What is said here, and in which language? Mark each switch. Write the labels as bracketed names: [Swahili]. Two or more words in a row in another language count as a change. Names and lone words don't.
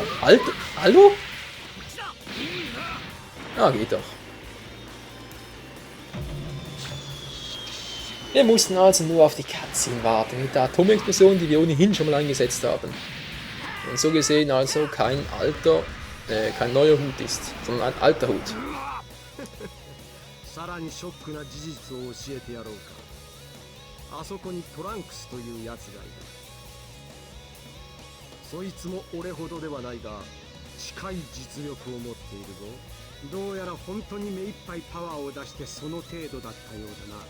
[German] Alter, hallo? Ah, geht doch. Wir mussten also nur auf die Cutscene warten mit der Atomexplosion, die wir ohnehin schon mal eingesetzt haben. Und so gesehen also kein neuer Hut ist, sondern ein alter Hut. [Japanese] さらにショックな事実を教えてやろうか。あそこにトランクスというやつがいる。そいつも俺ほどではないが、近い実力を持っているぞ。どうやら本当に目いっぱいパワーを出してその程度だったようだな。